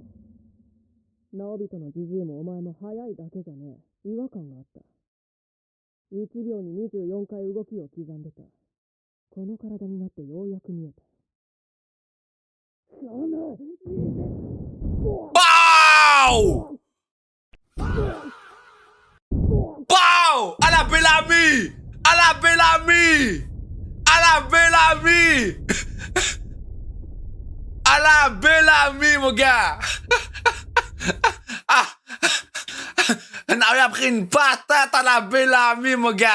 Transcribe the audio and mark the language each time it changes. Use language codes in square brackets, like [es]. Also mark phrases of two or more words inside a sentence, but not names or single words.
[ja] 直人のじじいもお前も速いだけじゃねえ。違和感があった。1秒に24回動きを刻んでた。この体になってようやく見えた。 Pow! Pow! [fr] À la Bellamy! À la Bellamy! À la Bellamy! À la Bellamy, mon gars! Ah! On a pris une patate à la Bellamy, mon gars!